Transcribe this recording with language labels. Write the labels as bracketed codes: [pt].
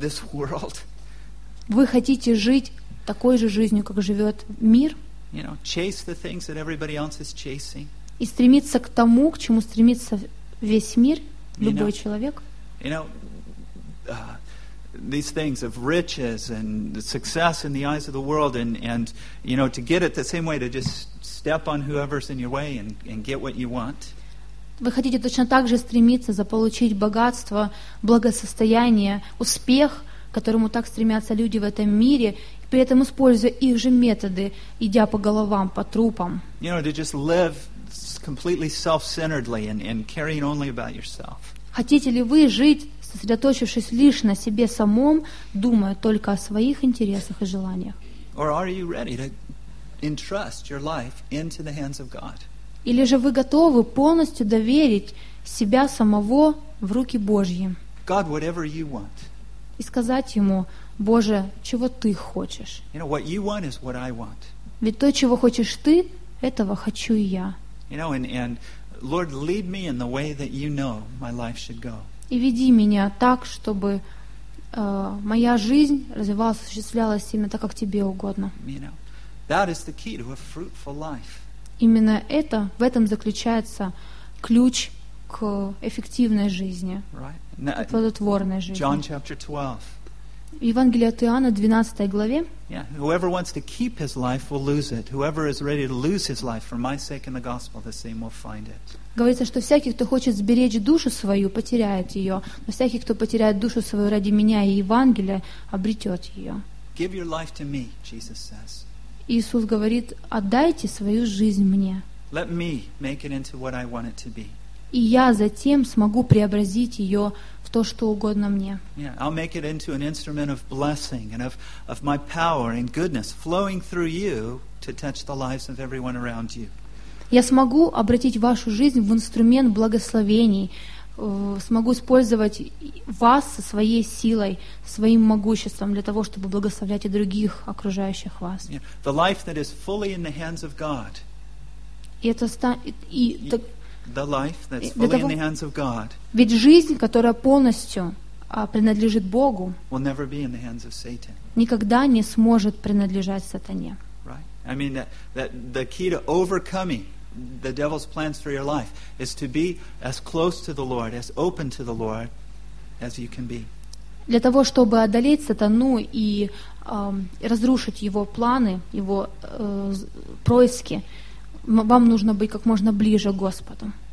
[ru] Вы хотите жить такой же жизнью, как живет мир? [en] You know, chase the things that everybody else is chasing. [ru] И стремиться к тому, к чему стремится весь мир, любой человек. [en] You know, these things of riches and success in the eyes of the world, and you know, to get it the same way, to just step on whoever's in your way and get what you want. [ru] Вы хотите точно так же стремиться заполучить богатство, благосостояние, успех, которому так стремятся люди в этом мире, при этом используя их же методы, идя по головам, по трупам. [en] You know, to just live completely self-centeredly and caring only about yourself. [ru] Хотите ли вы жить, сосредоточившись лишь на себе самом, думая только о своих интересах и желаниях? [en] Or are you ready to entrust your life into the hands of God? [ru] Или же вы готовы полностью доверить себя самого в руки Божьи? [en] God, whatever you want. [ru] И сказать ему: Боже, чего ты хочешь? [en] You know, what you want is what I want. [ru] Ведь то, чего хочешь ты, этого хочу и я. [en] You know, and Lord, lead me in the way that you know my life should go. [ru] И веди меня так, чтобы моя жизнь развивалась, осуществлялась именно так, как тебе угодно. [en] You know, that is the key to a fruitful life. [ru] Именно это, в этом заключается ключ к эффективной жизни, [en] right. Now, [ru] к плодотворной жизни. [en] John chapter 12. [ru] Евангелие от Иоанна, 12 главе. [en] Yeah, whoever wants to keep his life will lose it. Whoever is ready to lose his life for my sake and the gospel, the same will find it. [ru] Говорится, что всякий, кто хочет сберечь душу свою, потеряет ее. Но всякий, кто потеряет душу свою ради меня и Евангелия, обретет ее. [en] Give your life to me, Jesus says. [ru] Иисус говорит: отдайте свою жизнь мне. [en] Let me make it into what I want it to be. [ru] И я затем смогу преобразить ее в то, что угодно мне. [en] Yeah, I'll make it into an instrument of blessing and of my power and goodness flowing through you to touch the lives of everyone around you. [ru] Я смогу обратить вашу жизнь в инструмент благословений, смогу использовать вас со своей силой, своим могуществом для того, чтобы благословлять и других окружающих вас. [en] Yeah, the life that is fully in the hands of God. The life that's fully [ru] того, [en] in the hands of God. [ru] Ведь жизнь, которая полностью принадлежит Богу, [en] will never be in the hands of Satan. [ru] Никогда не сможет принадлежать сатане. [en] Right. I mean that the key to overcoming the devil's plans for your life is to be as close to the Lord, as open to the Lord as you can be. [ru] Для того, чтобы одолеть сатану и разрушить его планы, его происки, вам нужно быть как можно ближе к Господу.